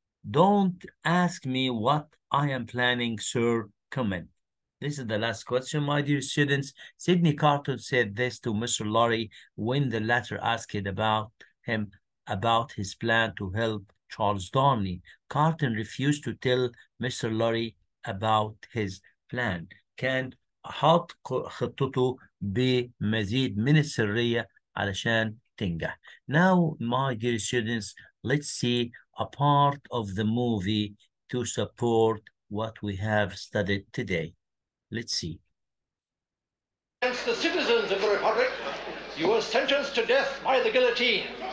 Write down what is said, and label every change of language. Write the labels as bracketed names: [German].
[English] Don't ask me what I am planning, sir. Comment. This is the last question, my dear students. Sidney Carton said this to Mr. Lorry when the latter asked about his plan to help Charles Darnley. Carton refused to tell Mr. Lorry about his plan. [Arabic] كان حاط خطته بمزيد من السرية علشان تنجح. [English] Now, my dear students, let's see a part of the movie to support what we have studied today. Let's see. Against the citizens of the Republic, you were sentenced to death by the guillotine.